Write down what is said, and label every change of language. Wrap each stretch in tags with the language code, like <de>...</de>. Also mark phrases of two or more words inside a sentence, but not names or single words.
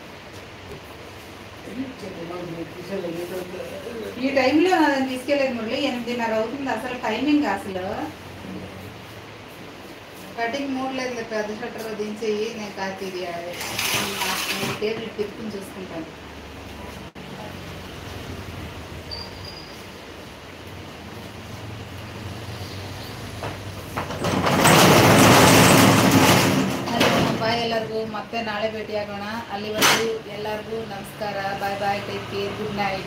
<te>ఈ టైంలో నన్ను తీసుకెళ్ళేది మురళి. 8:30 అవుతుంది అసలు టైమింగ్. అసలు కటింగ్ మూడ్ లేదు. పెద్ద షట్టర్ దించేయి, నేను కార్తీక్ టేబుల్ తిప్పుకుని చూసుకుంటాను.</te> <kn>ಎಲ್ಲರಿಗೂ ಮತ್ತೆ ನಾಳೆ ಭೇಟಿಯಾಗೋಣ. ಅಲ್ಲಿವರೆಗೂ ಎಲ್ಲರಿಗೂ ನಮಸ್ಕಾರ,</kn> <en>bye bye, take care, good night.</en>